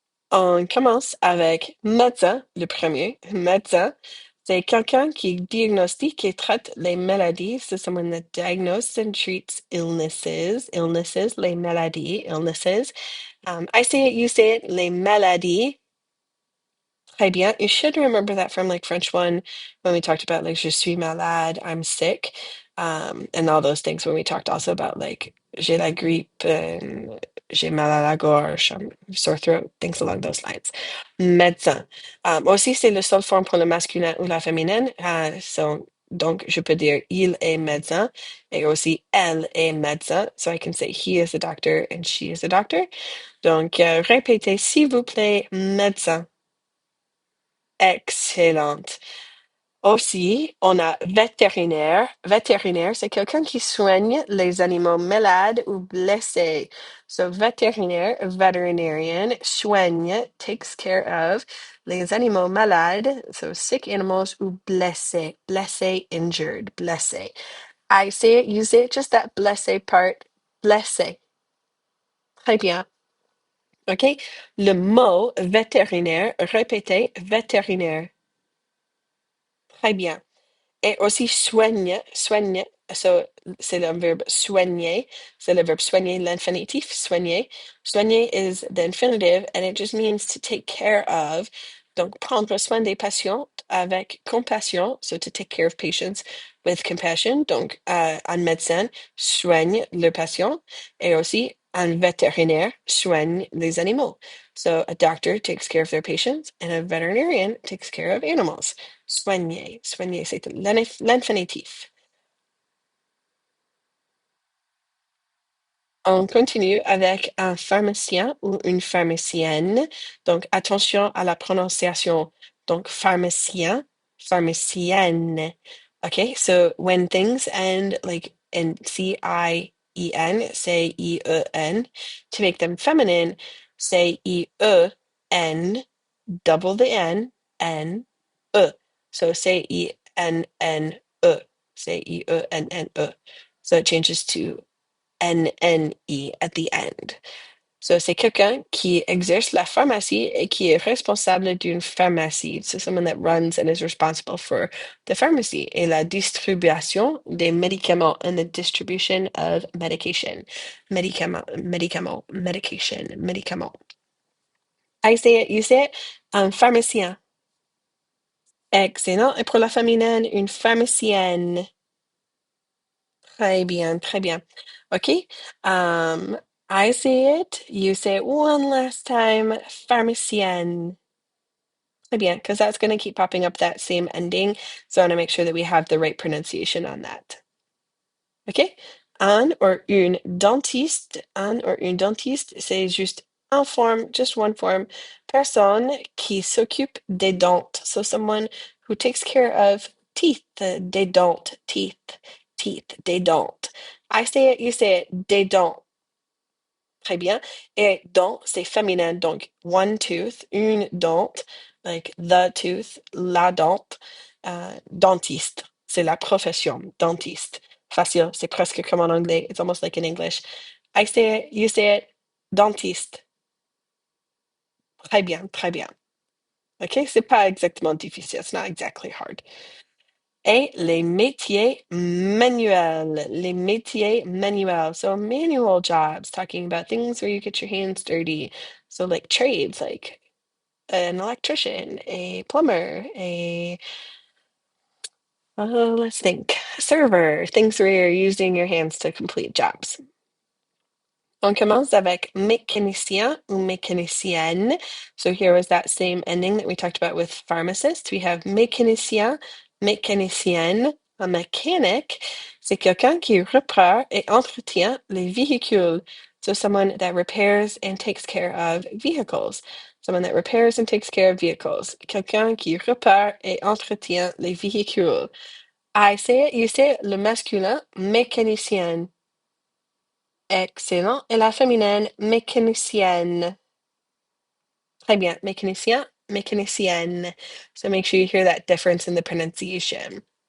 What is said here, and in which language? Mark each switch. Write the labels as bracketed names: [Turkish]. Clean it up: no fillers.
[French] On commence avec médecin, le premier. Médecin, c'est quelqu'un qui diagnostique et traite les maladies. [English] So someone that diagnoses and treats illnesses, illnesses, [French] les maladies, [English] illnesses. I say it, you say it, [French] les maladies. Très bien. [English] You should remember that from like French 1 when we talked about like [French] je suis malade, [English] I'm sick, and all those things when we talked also about like [French] j'ai la grippe [English] and [French] j'ai mal à la gorge, [English] sore throat, things along those lines. [French] Médecin. Aussi, c'est le seul forme pour le masculin ou la féminine. Donc, je peux dire il est médecin et aussi elle est médecin. [English] So I can say he is a doctor and she is a doctor. [French] Donc, répétez s'il vous plaît, médecin. Excellente. Aussi, on a vétérinaire. Vétérinaire, c'est quelqu'un qui soigne les animaux malades ou blessés. [English] So, vétérinaire, veterinarian, soigne, takes care of [French] les animaux malades, [English] so sick animals [French] ou blessés. Blessé, injured, blessé. [English] I say it, you say it, just that blessé part. [French] Blessé. Très bien. OK? Le mot vétérinaire, répétez, vétérinaire. Très bien. Et aussi soigne, soigne, so, c'est le verbe soigner, c'est le verbe soigner, l'infinitif, soigner. [English] Soigner is the infinitive and it just means to take care of. [French] Donc, prendre soin des patients avec compassion, [English] so to take care of patients with compassion. [French] Donc, un médecin soigne le patient et aussi un vétérinaire soigne les animaux. [English] So, a doctor takes care of their patients and a veterinarian takes care of animals. [French] Soigner, soigner, c'est l'infinitif. On continue avec un pharmacien ou une pharmacienne. Donc, attention à la prononciation. [English] Donc, pharmacien, pharmacienne. Okay, so when things end like in C-I-E-N, say E-E-N. To make them feminine, say E-E-N, double the N, N-E. So say E-N-N-E. Say E-E-N-N-E. So it changes to N-N-E at the end. [French] So, c'est quelqu'un qui exerce la pharmacie et qui est responsable d'une pharmacie. [English] So, someone that runs and is responsible for the pharmacy [French] et la distribution des médicaments [English] and the distribution of medication. Médicament, médicament, medication, médicament. I say it, you say it. [French] Un pharmacien. [English] Excellent. [French] Et pour la féminine, une pharmacienne. Très bien, très bien. [English] Okay. I say it, you say it one last time, pharmacienne. [French] Très bien, [English] because that's going to keep popping up that same ending. So I want to make sure that we have the right pronunciation on that. OK? [French] Un or une dentiste, un or une dentiste, c'est juste un forme, [English] just one form. [French] Personne qui s'occupe des dents. [English] So someone who takes care of teeth, [French] des dents, teeth, teeth, des dents. [English] I say it, you say it, [French] des dents. Très bien. Et dent, c'est féminin, donc [English] one tooth, [French] une dent, [English] like the tooth, [French] la dent, dentiste, c'est la profession, dentiste. Facile, c'est presque comme en anglais. [English] It's almost like in English. I say it, you say it, dentiste. [French] Très bien, très bien. OK? C'est pas exactement difficile. [English] It's not exactly hard. [French] Et les métiers manuels. Les métiers manuels. [English] So manual jobs, talking about things where you get your hands dirty. So like trades, like an electrician, a plumber, let's think, server, things where you're using your hands to complete jobs. [French] On commence avec mécanicien ou mécanicienne. [English] So here was that same ending that we talked about with pharmacist. We have [French] mécanicien, mécanicienne. Un mécanic, c'est quelqu'un qui repare et entretient les véhicules. [English] So someone that repairs and takes care of vehicles. Someone that repairs and takes care of vehicles. [French] Quelqu'un qui répare et entretient les véhicules. [English] I say it, you say it. [French] Le masculin, mécanicienne. [English] Excellent. [French] Et la féminine, mécanicienne. Très bien. Mécanicien, mécanicienne. [English] So make sure you hear that difference in the pronunciation.